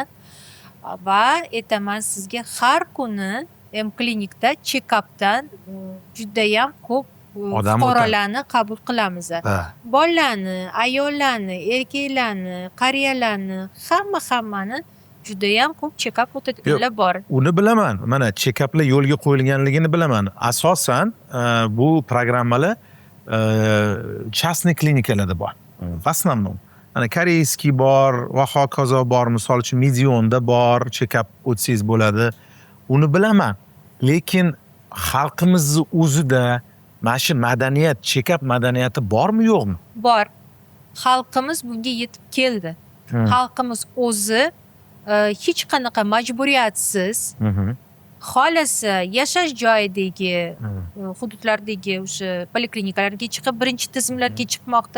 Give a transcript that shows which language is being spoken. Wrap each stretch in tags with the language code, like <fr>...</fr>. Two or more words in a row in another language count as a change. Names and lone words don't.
<uz>Va aytaman sizga, har kuni M-klinikda check-updan judayam ko'p fuqarolarni qabul qilamiz. Bolalarni, ayollarni, erkaklarni, qariyalarni, hammani judayam ko'p check-up o'tadiganlar bor. Uni bilaman. Mana check-uplar yo'lga qo'yilganligini bilaman. Asosan bu programmalar частный klinikalarda bor.</uz> <ru>В основном.</ru> <uz>Mana koreyskiy bor va hokazo bor. Misol uchun Midionda bor, check-up o'tsangiz bo'ladi. Uni bilaman. Lekin xalqimizning o'zida mana shu madaniyat, check-up madaniyati bormi, yo'qmi? Bor. Xalqimiz bunga yetib keldi. Xalqimiz o'zi hech qanaqa majburiyatsiz xohlasa yashash joyidagi hududlardagi o'sha poliklinikalarga chiqib birinchi tizimlarga chiqmoqda.</uz>